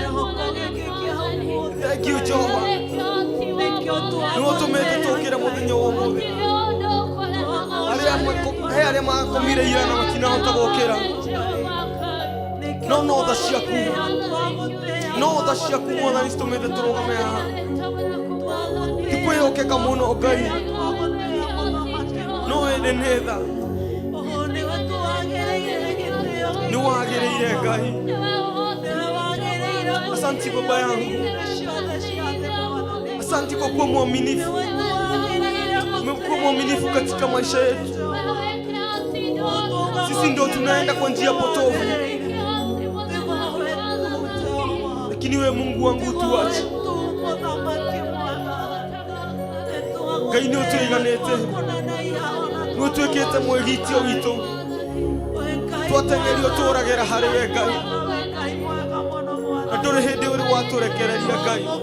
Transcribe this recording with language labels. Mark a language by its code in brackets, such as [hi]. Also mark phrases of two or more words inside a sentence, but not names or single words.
[en] Thank you [ki] Jehova no tumete tukira muthenya wa muthi aria makomire ira na matinahota gukira no tha ciaku mwathani tumete turugame haha tikwihokeka muno Ngai no ende nĩ tha niwagĩrĩire Ngai. [sw] Asante Baba yangu, asante kwa kuwa mwaminifu. Umekuwa mwaminifu katika maisha yetu. Sisi ndio tunaenda kwa njia potofu, lakini wewe Mungu wangu tuache. [ki] Ngai nĩ ũtũiganĩte, nĩ ũtwĩkĩte mwĩgitio witũ, twateng'erio tũragĩra harĩ we Ngai, na ndũrĩ hĩndĩ ũrĩ watũrekereria Ngai.